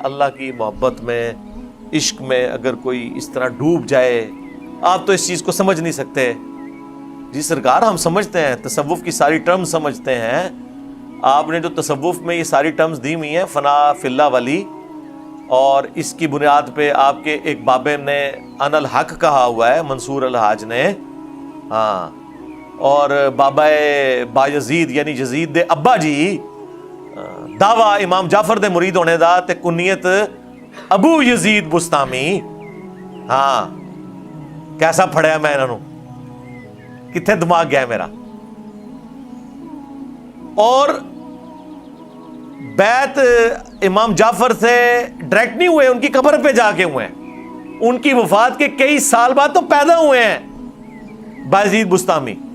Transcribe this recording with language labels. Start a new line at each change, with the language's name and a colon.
Urdu: اللہ کی محبت میں, عشق میں اگر کوئی اس طرح ڈوب جائے, آپ تو اس چیز کو سمجھ نہیں سکتے. جی سرکار, ہم سمجھتے ہیں, تصوف کی ساری ٹرمز سمجھتے ہیں. آپ نے جو تصوف میں یہ ساری ٹرمز دی ہوئی ہیں, فنا فی اللہ ولی, اور اس کی بنیاد پہ آپ کے ایک بابے نے ان الحق کہا ہوا ہے, منصور الحاج نے.
Punjabi: ہاں, اور بابا بایزید یعنی یزید دے ابا جی دعویٰ امام جعفر دے مرید ہونے دا تے کنیت ابو یزید بستامی. ہاں, کیسا پھڑیا میں انہوں, کتنے دماغ گیا میرا.
Urdu: اور بیعت امام جعفر سے ڈائریکٹ نہیں ہوئے, ان کی قبر پہ جا کے ہوئے ہیں. ان کی وفات کے کئی سال بعد تو پیدا ہوئے ہیں بایزید بستامی.